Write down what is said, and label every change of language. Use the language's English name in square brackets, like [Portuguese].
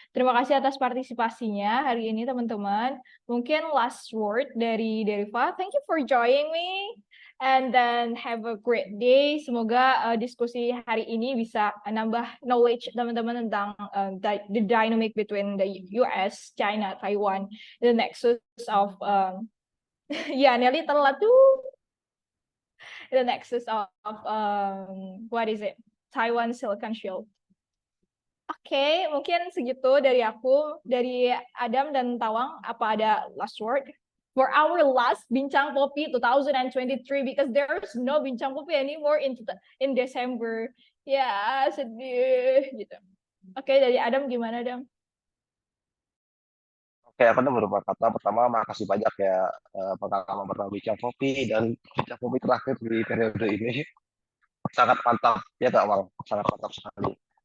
[Indonesian] Terima kasih atas partisipasinya hari ini teman-teman. Mungkin [English] last word [Indonesian] dari Deriva. [English] Thank you for joining me. And then have a great day. [Indonesian] Semoga diskusi hari ini bisa nambah knowledge teman-teman tentang [English] the dynamic between the US, China, Taiwan, the nexus of [Indonesian] ya Nelly telat tuh. [English] The nexus of what is it? Taiwan Silicon Shield. [Indonesian] Oke, mungkin segitu dari aku, dari Adam dan Tawang. Apa ada [English] last word for our last Bincang Popi 2023, because there's no Bincang Popi anymore in December. [Indonesian] Ya, sedih gitu. Oke, dari Adam gimana, Adam? Oke, aku ada beberapa kata. Pertama, makasih banyak ya pengalaman pertama Bincang Kopi dan Bincang Kopi terakhir di periode ini. Sangat mantap, ya Kak Wang, sangat mantap sekali.